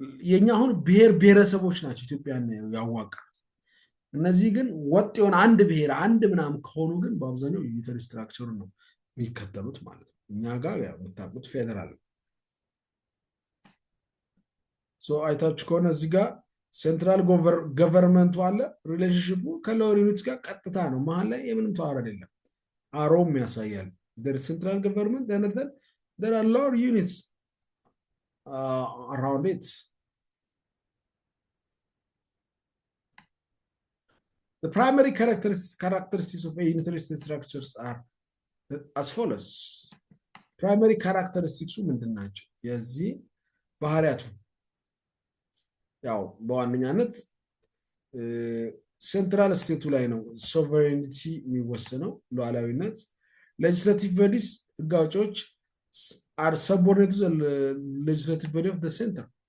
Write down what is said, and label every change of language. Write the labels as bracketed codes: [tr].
[am] የኛ አሁን ብሔር ብሔረሰቦች ናቸው ኢትዮጵያን ያዋቀሩት። እነዚህ ግን ወጥ የሆነ አንድ ብሔር አንድ ምናምን ከሆኑ ግን በአብዛኛው ዩኒተሪ ስትራክቸር ነው የሚከተሉት ማለት ነው። እኛ ጋር የምታውቁት ፌደራል አይታችሁ ከሆነ እዚህ ጋር ሴንትራል ገቨርንመንቱ አለ። ሪሌሽንሽፑ ከሎወር ዩኒትስ ጋር ቀጥታ ነው። መሀል ላይ የምንም ተዋረድ የለም። አሮም ያሳያል። ሴንትራል ገቨርንመንት [en] there are lower units around it. The primary characteristics of a unitary state structures are as follows. [am] primary characteristics ምንድን ናቸው? የዚህ ባህሪያቱ ያው በዋነኛነት ሴንትራል ስቴቱ ላይ ነው ሶቨሬኒቲ የሚወሰነው፣ ሉዓላዊነት። ሌጅስሌቲቭ ቦዲስ ህግ አውጪዎች [en] are subordinated to the legislative body of the center።